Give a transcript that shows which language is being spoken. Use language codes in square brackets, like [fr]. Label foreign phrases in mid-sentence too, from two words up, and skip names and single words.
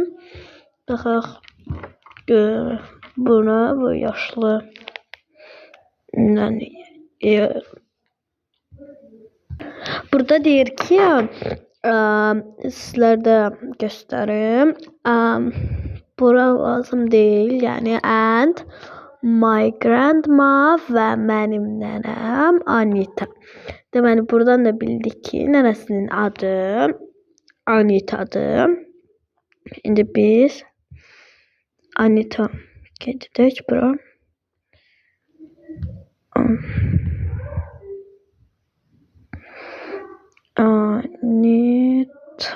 [az] Baxaq. Buna bu yaşlı. Burada deyir ki sizlərə də göstərim. Bura lazım deyil. Yəni [en] and my grandma [az] və mənim nənəm Anita. Deməli buradan da bildik ki nənəsinin adı Anita'dır. İndi biz Anita gedək bura. Anita.